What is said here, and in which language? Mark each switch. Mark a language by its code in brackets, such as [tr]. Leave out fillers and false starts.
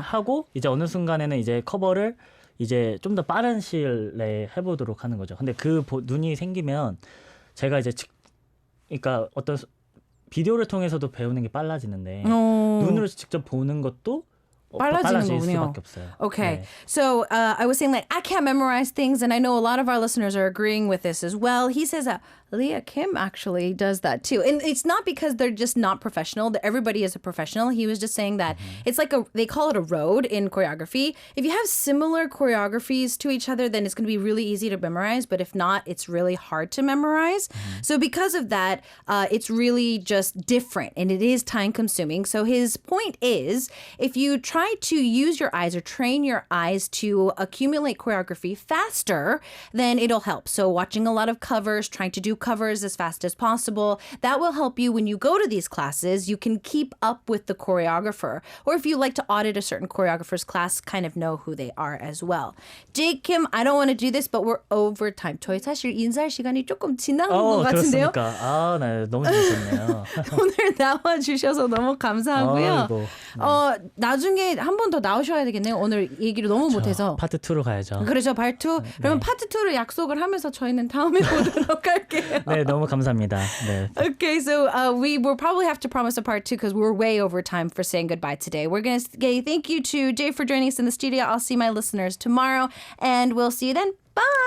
[ko] 하고 이제 어느 순간에는 이제 커버를 이제 좀 더 빠른 시일 내에 해보도록 하는 거죠. 근데 그 눈이 생기면 제가 이제 그러니까 어떤 비디오를 통해서도 배우는 게 빨라지는데 눈으로 직접 보는 것도 빨라지는 빨라질 거군요. 수밖에 없어요. [en] Okay. [ko] 네. [en] So I was saying like I can't memorize things, and I know a lot of our listeners are agreeing with this as well. He says Leah Kim actually does that too. And it's not because they're just not professional, that everybody is a professional. He was just saying that it's like they call it a road in choreography. If you have similar choreographies to each other, then it's going to be really easy to memorize. But if not, it's really hard to memorize. So because of that, it's really just different and it is time consuming. So his point is if you try to use your eyes or train your eyes to accumulate choreography faster, then it'll help. So watching a lot of covers, trying to do covers as fast as possible, that will help you when you go to these classes. You can keep up with the choreographer. Or if you like to audit a certain choreographer's class, kind of know who they are as well. Jake Kim, I don't want to do this, but we're over time. [ko] 저희 사실 인사할 시간이 조금 지난 것 같은데요. 그렇습니까? 아, 네, 너무 재밌었네요. 오늘 나와주셔서 너무 감사하고요. 아이고, 나중에 한 번 더 나오셔야 되겠네요. 오늘 얘기를 너무 못해서. 파트 2로 가야죠. 그렇죠, 파트 2. 그러면 파트 2를 약속을 하면서 저희는 다음에 보도록 할게요. 네, 너무 감사합니다. 네. [en] Okay, so we will probably have to promise a part 2 because we're way over time for saying goodbye today. We're going to say thank you to Jay for joining us in the studio. I'll see my listeners tomorrow, and we'll see you then. Bye!